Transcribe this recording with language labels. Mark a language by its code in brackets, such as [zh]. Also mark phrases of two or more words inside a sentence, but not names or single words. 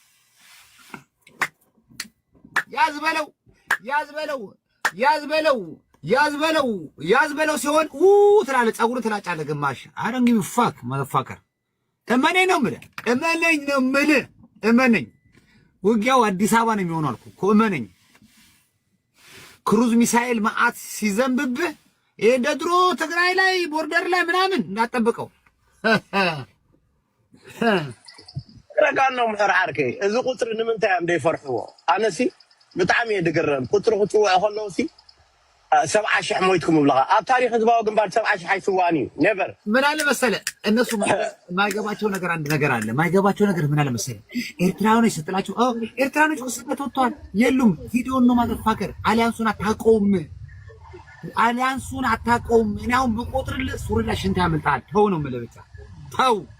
[am] ያዝ በለው ያዝ በለው ያዝ በለው ያዝ በለው ያዝ በለው ሲሆን ትላለህ። ፀጉርህ ትላጫለህ። ግማሽ አረንጊ ፋክ መፋከር እመነኝ ነው የምልህ። እመነኝ ነው የምልህ። እመነኝ። ውጊያው አዲስ አበባ ነው የሚሆነው አልኩ እኮ እመነኝ። ክሩዝ ሚሳኤል መዓት ሲዘንብብህ ይሄ እንደ ድሮ ትግራይ ላይ ቦርደር ላይ ምናምን እንዳትጠብቀው። [ti] ረጋን ነው ምሕራርከ እዚ ቁፅሪ ንምንታይ እዮም ደይፈርሕዎ? ኣነሲ ብጣዕሚ እየ ድግረም። ቁፅሪ ክፅውዕ ከለዉ ሲ 70,000 ሞይትኩም ይብለኻ። ኣብ ታሪክ ህዝባዊ ግንባር 70,000 አይስዋን እዩ ኔቨር። [am] ምን አለ መሰለህ እነሱ ማይገባቸው ነገር አንድ ነገር አለ። ማይገባቸው ነገር ምን አለ መሰለህ ኤርትራውያኖች ስትላቸው ኤርትራውያኖች ከስደት ወጥተዋል የሉም። ቪዲዮን ነው ማዘፋከር። አሊያንሱን አታውቀውም፣ አሊያንሱን አታውቀውም። እኔ አሁን ብቆጥርልህ ሱሪ ላይ ሽንት ያመልጣል። ተው ነው የምልህ ብቻ ተው።